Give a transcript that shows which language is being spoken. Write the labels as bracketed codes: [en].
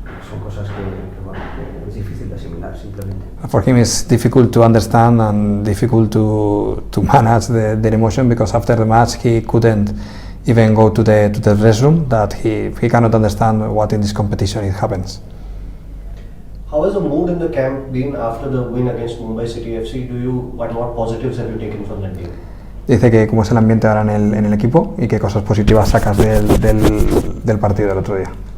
[es] Son cosas que es difícil de asimilar simplemente. [en] For him it's difficult to understand and difficult to manage the emotion because after the match he couldn't even go to the restroom, that he cannot understand what in this competition it happens. How has the mood in the camp been after the win against Mumbai City FC? What positives have you taken from that game? [es] Dice que cómo es el ambiente ahora en el equipo y qué cosas positivas sacas del partido del otro día.